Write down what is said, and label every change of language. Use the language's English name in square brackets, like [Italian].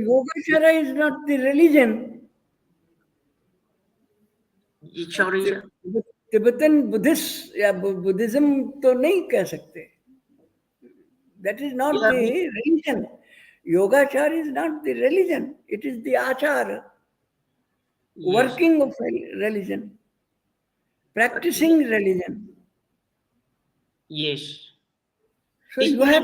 [English] Yogacara is not the religion. sorry, sir. [Hindi] Tibetan Buddhist या Buddhism तो नहीं कह सकते. [English] That is not Yeah, the religion. Yogachar is not the religion. It is the achar. Yes. working of religion, practicing religion. Yes. So It's you have